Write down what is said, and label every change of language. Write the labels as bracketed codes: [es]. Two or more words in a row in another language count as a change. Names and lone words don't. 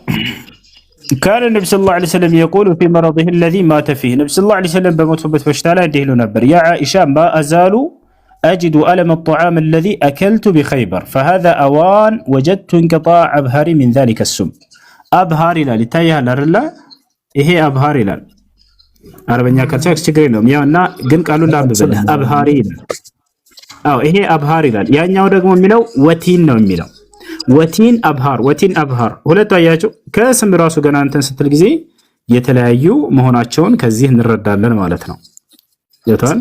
[ar] كان النبي صلى الله عليه وسلم يقول في مرضه الذي مات فيه النبي صلى الله عليه وسلم بموتበት [am] በሽታ ላይ እንዲህ ይሉ ነበር [ar] يا عائشة ما أزال أجد ألم الطعام الذي أكلت بخيبر فهذا أوان وجدت انقطاع أبهاري من ذلك السم أبهار [am] ይላል ይታያል አይደል? ይሄ አብሃር ይላል። አረበኛ ካልቻልክ ችግር የለውም። ያውና ግን ቃሉን ላንብብልህ አብሃሪ ይላል። አዎ ይሄ አብሃር ይላል። ያኛው ደግሞ የሚለው ወቲን ነው የሚለው ወቲን አብሃር ወቲን አብሃር ሁለቱ አያችሁ። ከስም ራሱ ገና እንትን ስትል ጊዜ የተለያዩ መሆናቸውን ከዚህ እንረዳለን ማለት ነው። ይታል